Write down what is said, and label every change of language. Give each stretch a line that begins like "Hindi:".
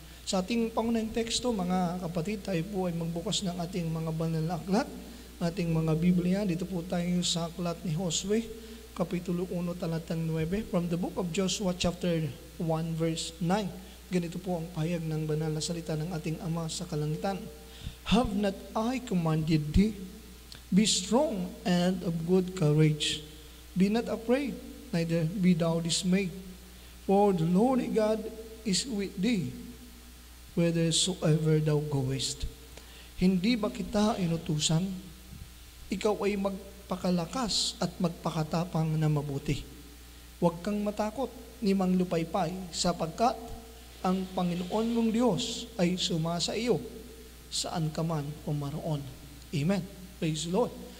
Filipino: Sa ating pangunahing teksto, mga kapatid, tayo po ay magbukas ng ating mga banal na aklat, ating mga Biblia. Dito po tayo sa aklat ni Josue, Kapitulo 1, talatang 9,
English: from the book of Joshua, chapter 1, verse 9.
Filipino: Ganito po ang pahayag ng banal na salita ng ating Ama sa kalangitan.
English: Have not I commanded thee? Be strong and of good courage. Be not afraid, neither be thou dismayed. For the Lord God is with thee, whithersoever thou goest.
Filipino: Hindi ba kita inutusan? Ikaw ay magpakalakas at magpakatapang na mabuti. Huwag kang matakot ni manglupaypay, sapagkat ang Panginoon mong Diyos ay sumasa iyo saan ka man pumaroon. Amen.
English: Praise the Lord.